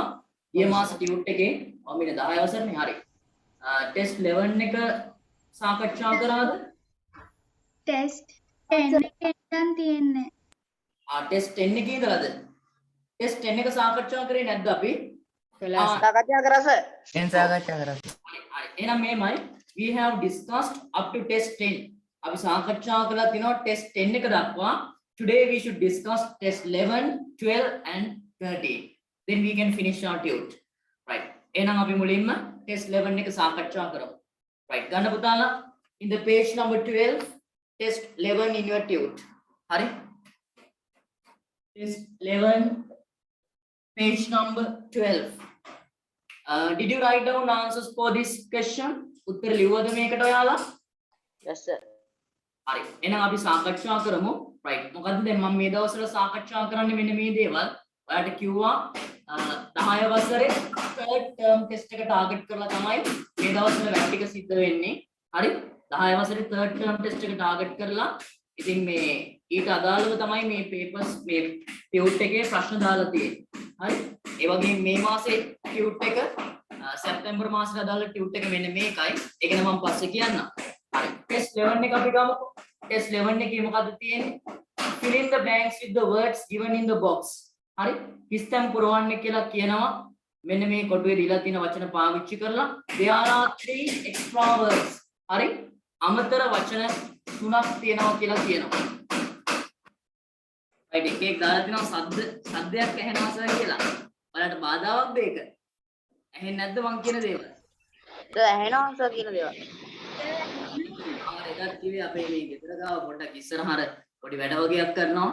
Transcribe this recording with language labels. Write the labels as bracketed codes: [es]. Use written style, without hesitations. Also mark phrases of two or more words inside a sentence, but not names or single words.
[si] ගිය මාස tute එකේ මම ඉන්නේ 10 වසරනේ. හරි. test 11 එක සාකච්ඡා කරාද? Test 10 එකෙන් තියෙන්නේ. test 10 එකේ ඉඳලාද? test 10 එක සාකච්ඡා කරේ නැද්ද අපි? සාකච්ඡා කරා සර්. එන් සාකච්ඡා කරා. [en] එහෙනම් මේමයි we have discussed up to test 10. [si] අපි සාකච්ඡා කරලා තිනවා test 10 එක දක්වා. [en] Today we should discuss test 11, 12 and 13. Then we can finish our tute. Right. [si] එහෙනම් අපි මුලින්ම test 11 එක සාකච්ඡා කරමු. Right. ගන්න පුතාලා [en] in the page number 12 test 11 in your tute. [si] හරි? [en] Test 11 page number 12. Did you write down answers for this question? [si] උත්තර ලිව්වද මේකට ඔයාලා? [en] Yes sir. [si] හරි. එහෙනම් අපි සාකච්ඡා කරමු. Right. මොකද්ද දැන් මම මේ දවස්වල සාකච්ඡා කරන්නේ මෙන්න මේ දේවල්. ඔයාලට කිව්වා 10 වසරේ [en] third term test [si] එක target කරලා තමයි මේ දවස්වල වැඩ ටික සිද්ධ වෙන්නේ. හරි? 10 වසරේ [en] third term test [si] එක target කරලා ඉතින් මේ ඊට අදාළව තමයි මේ papers මේ tute එකේ ප්‍රශ්න දාලා තියෙන්නේ. හරි? ඒ වගේම මේ මාසේ tute එක සැප්තැම්බර් මාසෙට අදාළ tute එක මෙන්න මේකයි. ඒක නම් මම පස්සේ කියන්නම්. හරි. test 11 එක අපි ගමුකෝ. test 11 එකේ මොකද්ද තියෙන්නේ? [en] fill in the blanks with the words given in the box. [si] හරි? හිස්තැන් පුරවන්න කියලා කියනවා. මෙන්න මේ කොටුවේ දීලා තියෙන වචන පාවිච්චි කරලා [en] there are 3 extra words. [si] හරි? අමතර වචන 3ක් තියෙනවා කියලා කියනවා. right එකෙක් දාලා තියෙනවා සද්දයක් ඇහෙනවා සර් කියලා. ඔයාලට බාධාවක්ද ඒක? ඇහෙන්නේ නැද්ද මං කියන දේවල්? සර් ඇහෙනවා සර් කියන දේවල්. එකක් කිව්වේ අපේ මේ ගෙදර ගාව පොඩ්ඩක් ඉස්සරහට පොඩි වැඩ වගේක් කරනවා.